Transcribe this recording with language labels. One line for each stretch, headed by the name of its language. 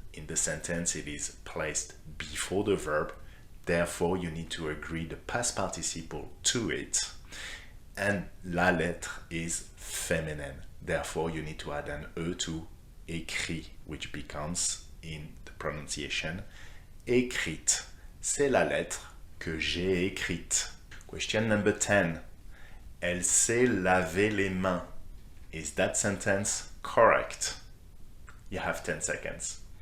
English: In the sentence, it is placed before the verb. Therefore, you need to agree the past participle to it. And la lettre is feminine. Therefore, you need to add an E to écrit, which becomes, in the pronunciation, écrite.
French: C'est la lettre que j'ai écrite.
English: Question number 10.
French: Elle s'est lavé les mains.
English: Is that sentence correct? You have 10 seconds.